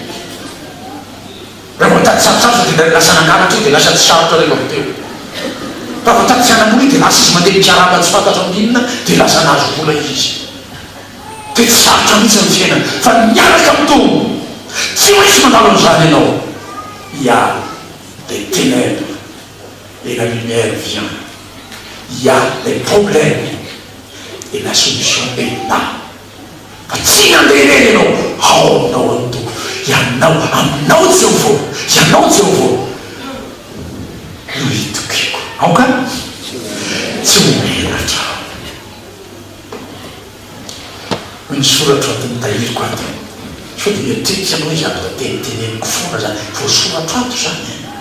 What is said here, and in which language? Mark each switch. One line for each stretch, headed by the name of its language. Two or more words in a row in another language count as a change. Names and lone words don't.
Malagasy: raha voatady sarosarotra dia lasa nangalatra io dia lasa tsy sarotra rehefa teo raha voatady tsy anamory dia lasa izy mandeha mikaraba tsy fantatra amin'inona dia lasa nahazo vola izy dia tsy sarotra mihitsy amin'ny fiainany fa niaraka amin'ny tompo tsy maintsy mandalo an'izany ianao
French: il y a des ténèbres et la lumière vient. Il y a des problèmes et la solution est là.
Malagasy: Ianao ao antoko ianao aminao Jehovah ianao Jehovah no hitokiko aoka tsy homenatra ny soratra ato nitahiriko ato so dia mieritreritra anao izy ato teniteneniko fona zany voasoratra ato zany